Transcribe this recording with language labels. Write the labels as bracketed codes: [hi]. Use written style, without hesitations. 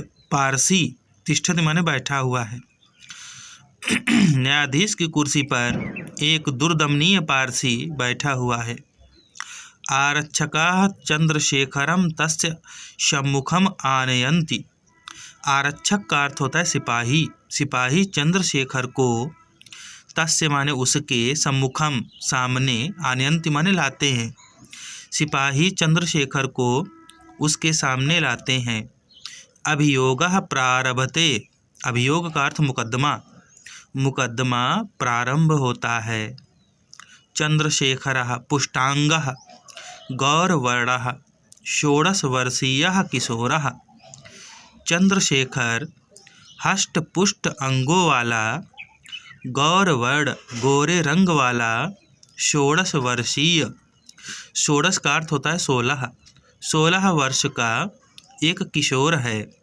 [hi] पारसी तिष्ठति माने बैठा हुआ है। न्यायाधीश की कुर्सी पर एक दुर्दमनीय पारसी बैठा हुआ है। [sa] आरक्षकाः चंद्रशेखरं तस्य सम्मुखम आनयन्ति। [hi] आरक्षक का अर्थ होता है सिपाही। सिपाही चंद्रशेखर को तस्य माने उसके सम्मुखम सामने, आनयन्ति माने लाते हैं। सिपाही चंद्रशेखर को उसके सामने लाते हैं। [sa] अभियोगः प्रारभते। [hi] अभियोग का अर्थ मुकदमा। मुकदमा प्रारंभ होता है। [sa] चंद्रशेखरः पुष्टांगः गौरवर्णः 16 वर्षीयः किशोरः। [hi] चंद्रशेखर हष्ट-पुष्ट अंगों वाला, गौरवर्ण गोरे रंग वाला, 16 वर्षीय। 16 का अर्थ होता है 16 वर्ष का एक किशोर है।